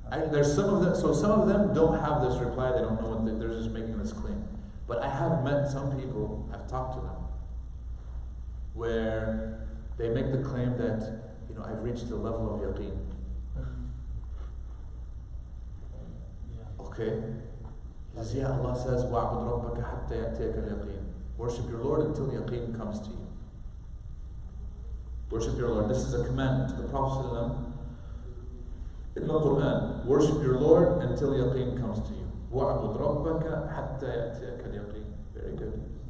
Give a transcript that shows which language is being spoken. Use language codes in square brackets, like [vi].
[en] There's some of them, so some of them don't have this reply, they don't know what they're just making this claim. But I have met some people, I've talked to them, where they make the claim that, I've reached the level of yaqeen. Okay? He says, Allah says, [ar] وَعْبُدْ رَبَّكَ حَتَّى يَأْتِيَكَ الْيَقِينَ. [en] Worship your Lord until the yaqeen comes to you. Worship your Lord. This is a commandment to the Prophet ﷺ in the Quran. Worship your Lord until yaqeen comes to you. [ar] وَعْبُدْ رَبَّكَ حَتَّى يَأْتِيَكَ الْيَقِينَ. [en] Very good.